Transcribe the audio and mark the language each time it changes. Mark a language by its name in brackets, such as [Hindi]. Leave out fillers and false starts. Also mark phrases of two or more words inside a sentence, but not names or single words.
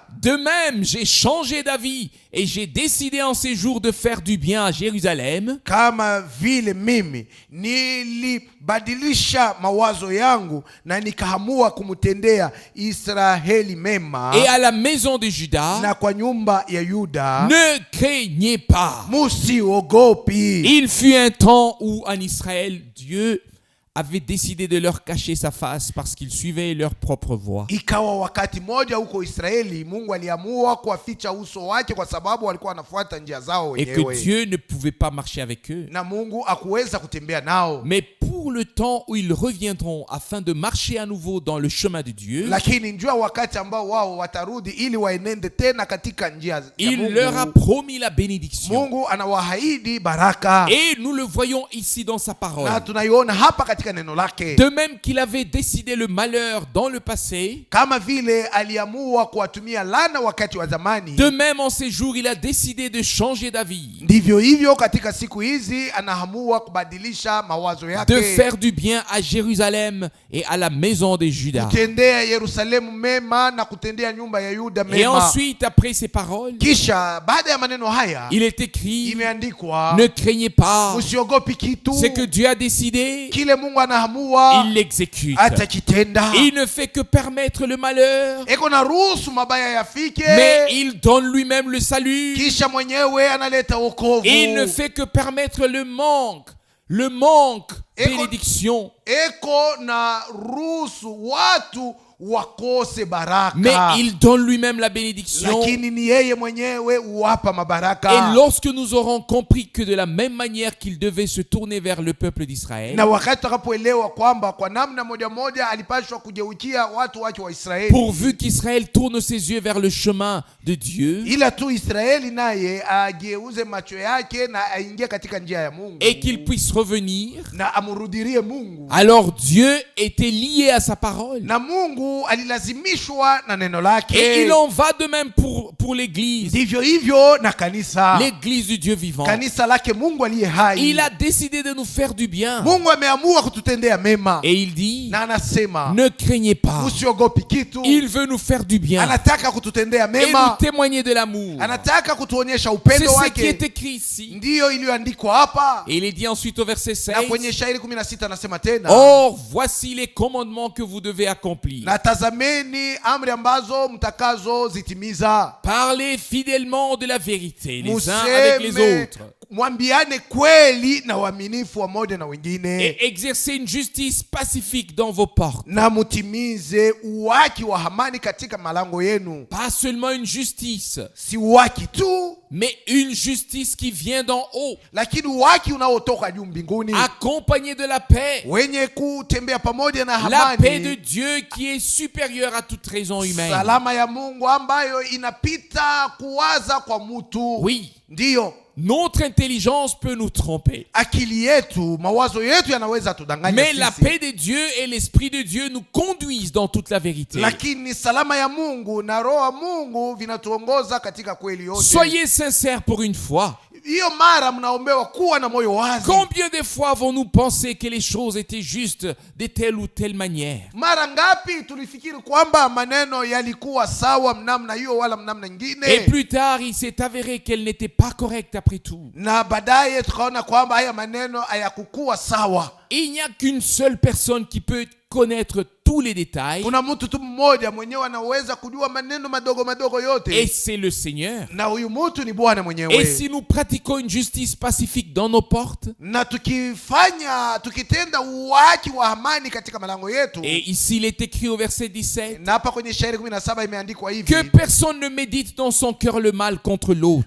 [French] De même, j'ai changé d'avis et j'ai décidé en ces jours de faire du bien à Jérusalem. [Swahili] Kama vile mimi nilibadilisha mawazo yangu na nikaamua kumtendea Israeli mema [French] Et à la maison de Juda, [Swahili] na kwa nyumba ya Yuda, [French] ne craignez pas. [Swahili] musiogopi. [French] Il fut un temps où en Israël, Dieu avait décidé de leur cacher sa face parce qu'ils suivaient leur propre voie. [Swahili] Ikawa wakati moja huko Israeli Mungu aliamua kuwaficha uso wake kwa sababu walikuwa wanafuata njia zao [French] Et que [Swahili] wenyewe. [French] Dieu ne pouvait pas marcher avec eux. [Swahili] Na Mungu hakuweza kutembea nao. [French] Mais pour le temps où ils reviendront afin de marcher à nouveau dans le chemin de Dieu, [Swahili] Lakini njua wakati ambao wao watarudi ili waenende tena katika njia ya [French] il leur a [Swahili] Mungu. [French] promis la bénédiction. [Swahili] Mungu anawaahidi baraka. [French] Et nous le voyons ici dans sa parole. [Swahili] Na tunaiona hapa katika neno lake. [French] De même qu'il avait décidé le malheur dans le passé, [Swahili] Kama vile aliamua kuwatumia laana wakati wa zamani. [French] de même en ces jours, il a décidé de changer d'avis, [Swahili] Ndivyo hivyo katika siku hizi anaamua kubadilisha mawazo yake. [French] de faire du bien à Jérusalem et à la maison de Juda. [Swahili] Kutendea Yerusalemu mema na kutendea nyumba ya Yuda [French] Et [Swahili] mema. [French] ensuite, après ces paroles, [Swahili] Kisha baada ya maneno haya [French] il est écrit, [Swahili] imeandikwa, [French] ne craignez pas, [Swahili] usiogopi kitu. [French] ce que Dieu a décidé, [Swahili] Kile Mungu anaamua [French] il l'exécute. [Swahili] atakitenda. [French] Il ne fait que permettre le malheur, [Swahili] Eko na ruhusu mabaya yafike, [French] mais il donne lui-même le salut. [Swahili] kisha mwenyewe analeta wokovu. [French] Il ne fait que permettre le manque bénédiction. [Swahili] Eko na ruhusu watu wakose baraka, [French] Mais il donne lui-même la bénédiction. [Swahili] lakini ni yeye mwenyewe huwapa mabaraka. [French] Et lorsque nous aurons compris que de la même manière qu'il devait se tourner vers le peuple d'Israël, [Swahili] Na wakati tutakapoelewa kwamba kwa namna moja moja alipashwa kugeukia watu wake wa Israeli, [French] pourvu qu'Israël tourne ses yeux vers le chemin de Dieu [Swahili] ila tu Israeli naye ageuze macho yake na aingie katika njia ya Mungu [French] et qu'il puisse revenir, [Swahili] na amrudirie Mungu, [French] alors Dieu était lié à sa parole. [Swahili] na Mungu alilazimishwa na neno lake. [French] Et il en va de même pour l'Église, [Swahili] Ndivyo hivyo na kanisa, [French] l'Église du Dieu vivant. [Swahili] kanisa lake Mungu aliye hai. [French] Il a décidé de nous faire du bien. [Swahili] Mungu ameamua kututendea mema, [French] Et il dit, [Swahili] na anasema [French] ne craignez pas. [Swahili] usiogopi kitu. [French] Il veut nous faire du bien [Swahili] Anataka kututendea [French] et nous [Swahili] mema, [French] témoigner de l'amour. [Swahili] anataka kutuonyesha [French] C'est [Swahili] upendo [French] ce qui est [Swahili] wake. [French] écrit ici. [Swahili] Ndiyo iliyoandikwa hapa. [French] Et il est dit ensuite au verset [Swahili] Na kwenye 16, shairi 16 anasema tena, [French] or voici les commandements que vous devez accomplir. [Swahili] na tazameni amri ambazo mtakazo zitimiza. [French] Parlez fidèlement de la vérité les uns avec les [Swahili] Museme [French] autres. [Swahili] mwambiane kweli na uaminifu wa moja na wengine, [French] et exercez une justice pacifique dans vos portes. [Swahili] na mutimize uwaki wa amani katika malango yenu. [French] Pas seulement une justice, [Swahili] Si uwaki tu, [French] mais une justice qui vient d'en haut, [Swahili] lakini uwaki unaotoka juu mbinguni, [French] accompagnée de la paix. [Swahili] wenye kutembea pamoja na [French] La paix de [Swahili] amani, [French] Dieu qui est supérieure à toute raison humaine. [Swahili] salama ya Mungu ambayo inapita kuwaza kwa mtu. [French] Oui, [Swahili] Ndiyo, [French] notre intelligence peut nous tromper. [Swahili] akili yetu, mawazo yetu yanaweza tudanganya [French] Mais la [Swahili] sisi. [French] paix de Dieu et l'Esprit de Dieu nous conduisent dans toute la vérité. [Swahili] Lakini salama ya Mungu na roho ya Mungu vinatuongoza katika kweli yote. [French] Soyez sincères pour une fois. [Swahili] Hiyo mara mnaombewa kuwa na moyo wazi. [French] Combien de fois avons-nous pensé que les choses étaient justes de telle ou telle manière? [Swahili] Mara ngapi tulifikiri kwamba maneno yalikuwa sawa mnamna hiyo wala mnamna nyingine, [French] Et plus tard, il s'est avéré qu'elles n'étaient pas correctes après tout. [Swahili] na baadaye tukaona kwamba haya maneno hayakukuwa sawa. [French] Il n'y a qu'une seule personne qui peut connaître tous les détails, [Swahili] Kuna mtu tu mmoja mwenyewe anaweza kujua maneno madogo madogo [French] et [Swahili] yote, [French] c'est le Seigneur. [Swahili] na huyu mtu ni Bwana [French] Et [Swahili] mwenyewe. [French] si nous pratiquons une justice pacifique dans nos portes, [Swahili] Na tukitenda uwaki wa amani katika malango yetu, [French] et ici il est écrit au verset 17, [Swahili] na hapa kwenye shairi 17 imeandikwa hivi: [French] que personne ne médite dans son cœur le mal contre l'autre,